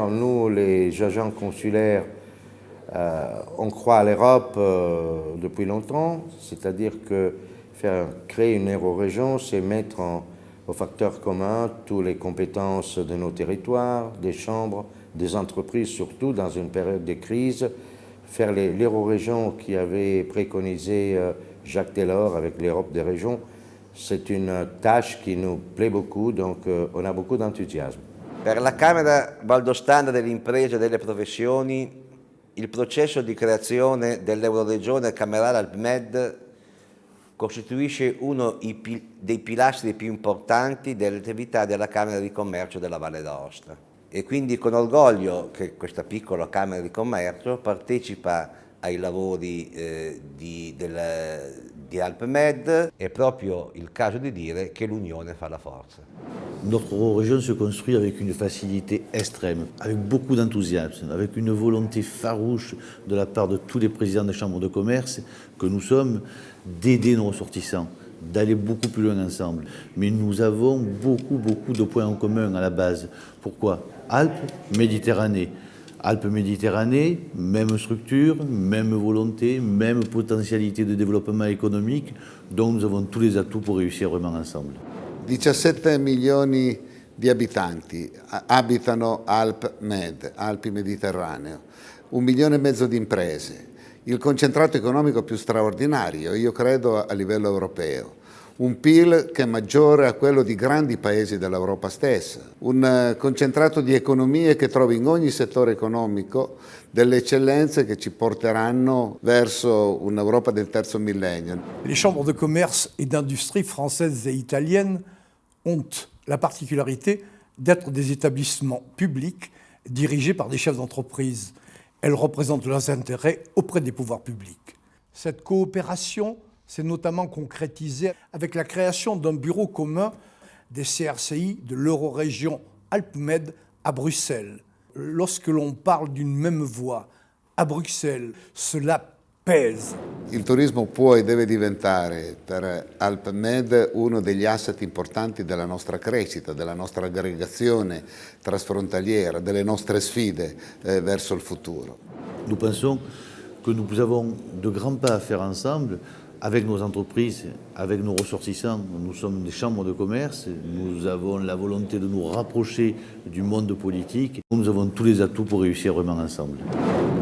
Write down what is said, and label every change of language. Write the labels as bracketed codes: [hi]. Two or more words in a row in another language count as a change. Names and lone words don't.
[fr] Nous, les agents consulaires, on croit à l'Europe depuis longtemps, c'est-à-dire que créer une Eurorégion, c'est mettre au facteur commun toutes les compétences de nos territoires, des chambres, des entreprises, surtout dans une période de crise. Faire l'Eurorégion qui avait préconisé Jacques Delors avec l'Europe des régions, c'est une tâche qui nous plaît beaucoup, donc on a beaucoup d'enthousiasme. [it] Per la Camera Valdostana delle Imprese e delle Professioni, il processo di creazione dell'Euroregione camerale AlpMed costituisce uno dei pilastri più importanti dell'attività della Camera di Commercio della Valle d'Aosta. E quindi con orgoglio che questa piccola Camera di Commercio partecipa ai lavori di AlpMed. È proprio il caso di dire che l'unione fa la forza. [fr] Notre région se construit avec une facilité extrême, avec beaucoup d'enthousiasme, avec une volonté farouche de la part de tous les présidents des chambres de commerce que nous sommes d'aider nos ressortissants, d'aller beaucoup plus loin ensemble. Mais nous avons beaucoup de points en commun à la base. Pourquoi? Alpes-Méditerranée. Alpes-Méditerranée, même structure, même volonté, même potentialité de développement économique, donc nous avons tous les atouts pour réussir vraiment ensemble. [it] 17 milioni di abitanti abitano AlpMed, Alpi Mediterraneo, 1,5 milioni di imprese, il concentrato economico più straordinario, io credo a livello europeo. Un PIL che è maggiore a quello di grandi paesi dell'Europa stessa, un concentrato di economie che trova in ogni settore economico delle eccellenze che ci porteranno verso un'Europa del terzo millennio. [fr] Les chambres de commerce et d'industrie françaises et italiennes ont la particularité d'être des établissements publics dirigés par des chefs d'entreprise. Elles représentent leurs intérêts auprès des pouvoirs publics. Cette coopération s'est notamment concrétisée avec la création d'un bureau commun des CRCI de l'Eurorégion AlpMed à Bruxelles. Lorsque l'on parle d'une même voix à Bruxelles, cela pèse. [it] Il turismo può e deve diventare per AlpMed uno degli asset importanti della nostra crescita, della nostra aggregazione transfrontaliera, delle nostre sfide verso il futuro. [fr] Nous pensons que nous avons de grands pas à faire ensemble avec nos entreprises, avec nos ressortissants. Nous sommes des chambres de commerce, nous avons la volonté de nous rapprocher du monde politique. Nous avons tous les atouts pour réussir vraiment ensemble.